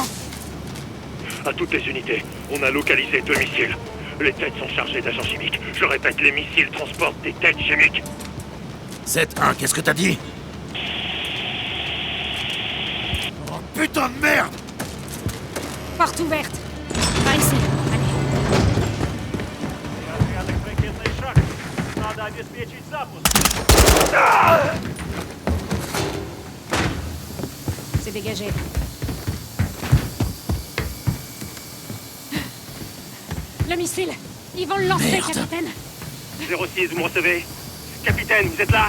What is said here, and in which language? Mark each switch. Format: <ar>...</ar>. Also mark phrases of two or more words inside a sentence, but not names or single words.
<fr>À toutes les unités, on a localisé 2 missiles. Les têtes sont chargées d'agents chimiques. Je répète, les missiles transportent des têtes chimiques. 7-1, qu'est-ce que t'as dit? Oh putain de merde! Porte ouverte. Par ici. Allez.</fr> <ru>Порядок, ракетный шаг. Надо обеспечить запуск.</ru> <fr>C'est dégagé. Le missile. Ils vont le lancer, Merde. capitaine. 06, vous me recevez? Capitaine, vous êtes là?</fr>